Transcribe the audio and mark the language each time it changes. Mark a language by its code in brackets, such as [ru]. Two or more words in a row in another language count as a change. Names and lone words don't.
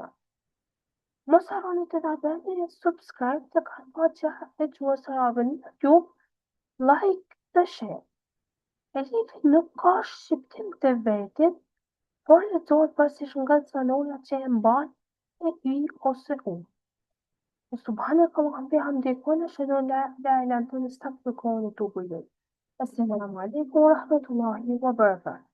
[sq] Mos harroni të ta bëni subscribe të faqja e gjuhës arabe në YouTube, like dhe share. Elifi nuk ka shqiptim të vetit, por lexohet përsish nga zanonat që e mban e I ose U. [ar] سبحانك اللهم وبحمدك ونشهد أن لا إله إلا أنت نستغفرك ونتوب إليك. السلام عليكم ورحمة الله وبركاته.